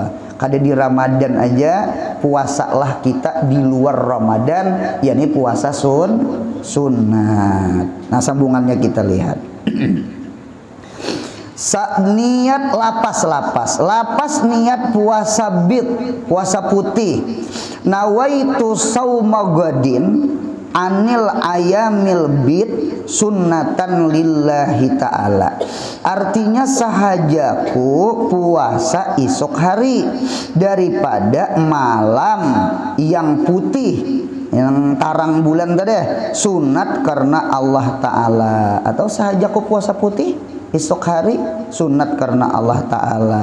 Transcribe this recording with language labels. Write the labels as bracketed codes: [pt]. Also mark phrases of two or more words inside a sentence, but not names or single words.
[bjn] Kada di Ramadan aja puasalah kita di luar Ramadan, yakni puasa sunat. Nah sambungannya kita lihat. Niat lapas niat puasa puasa putih. [ar] نويت صوم غد عن أيام البيض سنة لله تعالى. [bjn] Artinya sahajaku puasa esok hari daripada malam yang putih, yang tarang bulan tadi, sunat karena Allah Ta'ala. Atau sahajaku puasa putih esok hari sunat karena Allah Ta'ala.